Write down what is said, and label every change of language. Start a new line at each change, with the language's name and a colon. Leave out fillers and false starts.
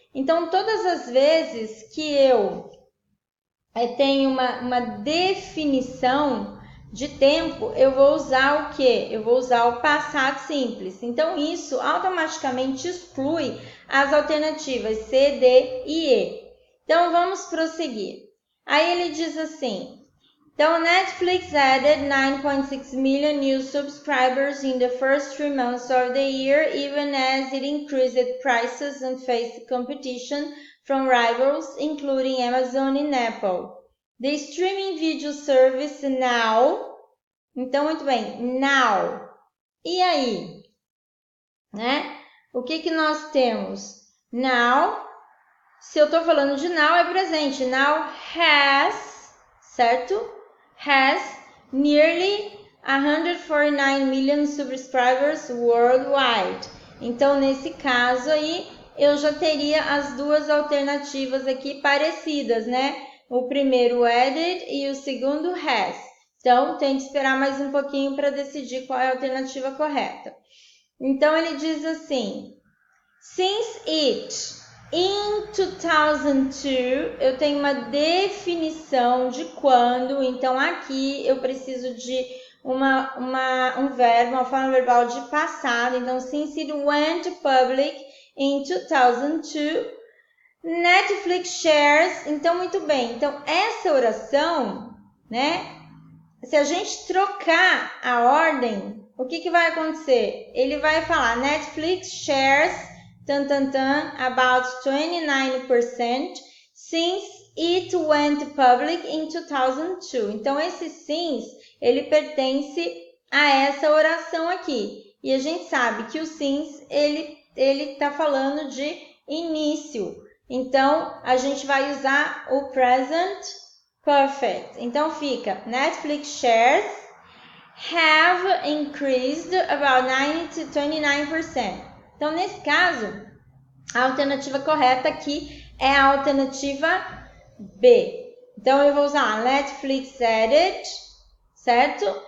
Portuguese: Então, todas as vezes que eu tenho uma definição de tempo, eu vou usar o quê? Eu vou usar o passado simples. Então, isso automaticamente exclui as alternativas C, D e E. Então, vamos prosseguir. Aí ele diz assim, então,
English: Netflix added 9.6 million new subscribers in the first 3 months of the year, even as it increased prices and faced competition from rivals, including Amazon and Apple. The streaming video service Now.
Portuguese: Então, muito bem, Now. E aí? Né? O que nós temos? Now. Se eu estou falando de now, é presente.
English: Now has,
Portuguese: certo?
English: Has nearly 149 million subscribers worldwide.
Portuguese: Então, nesse caso aí, eu já teria as duas alternativas aqui parecidas, né? O primeiro added e o segundo has. Então, tem que esperar mais um pouquinho para decidir qual é a alternativa correta. Então, ele diz assim,
English: since it, in 2002,
Portuguese: eu tenho uma definição de quando, então aqui eu preciso de um verbo, uma forma verbal de passado. Então,
English: since it went public in 2002, Netflix shares.
Portuguese: Então, muito bem. Então, essa oração, né? Se a gente trocar a ordem, o que vai acontecer? Ele vai falar
English: Netflix shares about 29% since it went public in 2002.
Portuguese: Então, esse since, ele pertence a essa oração aqui. E a gente sabe que o since, ele está falando de início. Então, a gente vai usar o present perfect. Então, fica
English: Netflix shares have increased about 29%.
Portuguese: Então, nesse caso, a alternativa correta aqui é a alternativa B. Então, eu vou usar Netflix added, certo?